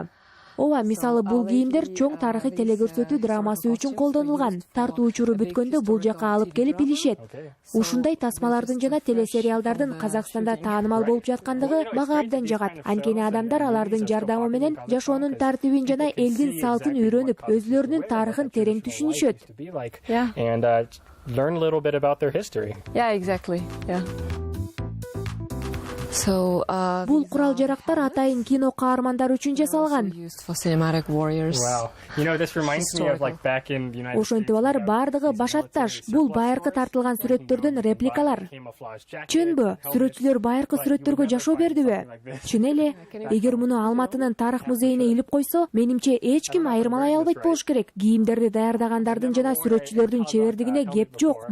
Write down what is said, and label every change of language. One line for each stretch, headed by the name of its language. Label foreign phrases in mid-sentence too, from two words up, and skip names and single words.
Kyrgyz: Ооба, мисалы бул кийимдер чоң тарыхый телекөрсөтүү драмасы үчүн колдонулган. Тартуу учуру бүткөндө бул жака алып келип илишет. Ушундай тасмалардын жана телесериалдардын Казакстанда таанымал болуп жаткандыгы мага абдан жагат. Анткени адамдар алардын жардамы менен жашоонун тартибин жана элдин салтын үйрөнүп, өзлөрүнүн тарыхын терең түшүнүшөт.
English: Yeah. And learn a little bit about their history. Yeah, exactly. Yeah. Бул курал-жарактар атайын кино каармандары үчүн жасалган. Used for cinematic warriors. Wow. You know, this reminds me of like back in the United
Kyrgyz: Ошентип алар бардыгы башатташ. Бул байыркы тартылган сүрөттөрдүн репликалар. Чынбы? Сүрөтчүлөр байыркы сүрөттөргө жашоо бердиби? Чын эле. Эгер муну Алматынын тарых музейине илип койсо, менимче эч ким айырмалай албайт болуш керек. Кийимдерди даярдагандардын жана сүрөтчүлөрдүн чебердигине кеп жок.